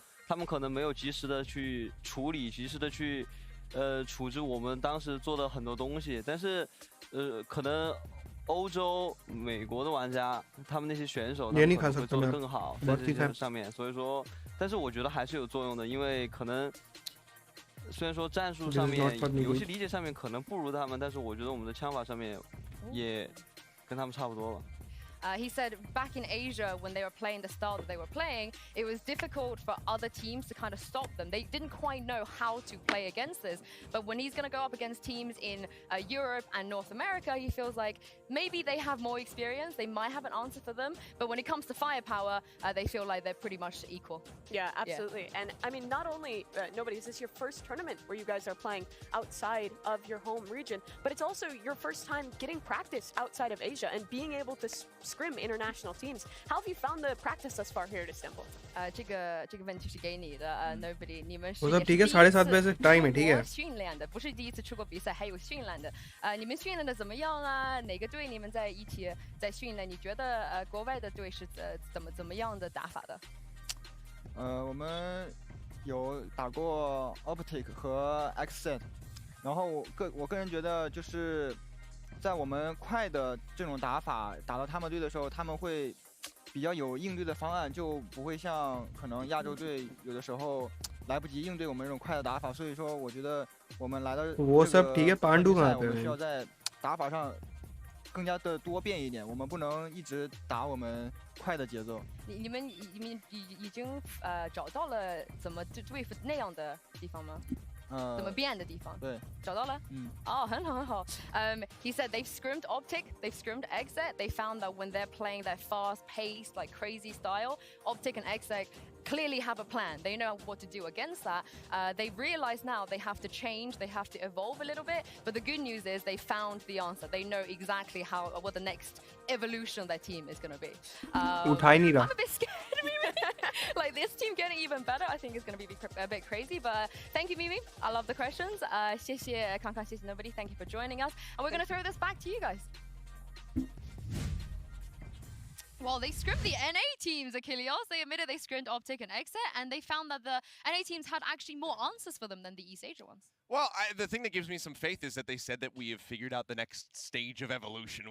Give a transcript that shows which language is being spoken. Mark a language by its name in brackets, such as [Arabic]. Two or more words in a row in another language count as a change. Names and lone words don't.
[Chinese] 他们可能没有及时的去处理，及时的去处置我们当时做的很多东西，但是可能欧洲、美国的玩家，他们那些选手他们可能会做得更好在这些上面，所以说，但是我觉得还是有作用的，因为可能虽然说战术上面、游戏理解上面可能不如他们，但是我觉得我们的枪法上面也跟他们差不多了。 [English] He said back in Asia, when they were playing the style that they were playing, it was difficult for other teams to kind of stop them. They didn't quite know how to play against this. But when he's going to go up against teams in Europe and North America, he feels like maybe they have more experience. They might have an answer for them. But when it comes to firepower, they feel like they're pretty much equal. Yeah, absolutely. Yeah. And I mean, not only, Nobody, is this your first tournament where you guys are playing outside of your home region, but it's also your first time getting practice outside of Asia and being able to scrim international teams. How have you found the practice thus far here at Istanbul? [Chinese] 这个问题是给你的Nobody， 你们是我说也是 [Hindi] ठीक है [Chinese] 第一 7:30 次 [Hindi] बजे से टाइम है [Chinese] 出 [Hindi] ठीक [Chinese] 国 [Hindi] है [Chinese] 训练的，不是第一次出国比赛，还有训练的。你们训练的怎么样啦？哪个队你们在一起在训练？你觉得国外的队是怎么样的打法的？我们有打过 OpTic 和 XZ， 然后我个人觉得就是在我们快的这种打法打到他们队的时候，他们会比较有应对的方案，就不会像可能亚洲队有的时候来不及应对我们这种快的打法。所以说，我觉得我们来到这个 [Hindi] वो सब ठीक है पांडु [Chinese] 赛， [Hindi] कहाँ [Chinese] 我 [Hindi] पे [Chinese] 们需 [Hindi] है [Chinese] 要在打法上更加的多变一点，我们不能一直打我们快的节奏。你们已经找到了怎么就对付那样的地方吗？怎么变的地方？对，找到了。哦，很好很好。 [English] He said they've scrimmed Optic, they've scrimmed Exit. They found that when they're playing that fast-paced, like crazy style, Optic and Exit clearly have a plan. They know what to do against that. They realize now they have to change, they have to evolve a little bit. But the good news is they found the answer. They know exactly what the next evolution of their team is going to be. [Hindi] उठा ही नहीं रहा [English] I'm a bit scared, Mimi. Like this team getting even better, I think is going to be a bit crazy. But thank you, Mimi. I love the questions. [Chinese] 谢谢康康，谢谢 Nobody. [English] Thank you for joining us. And we're going to throw this back to you guys. Well, they scrimmed the NA teams, Achilles. They admitted they scrimmed Optic and Exit, and they found that the NA teams had actually more answers for them than the 𝗖𝗔𝗕𝗓𝗏 ones. Well, the thing that gives me some faith is that they said that we have figured out the next stage of evolution.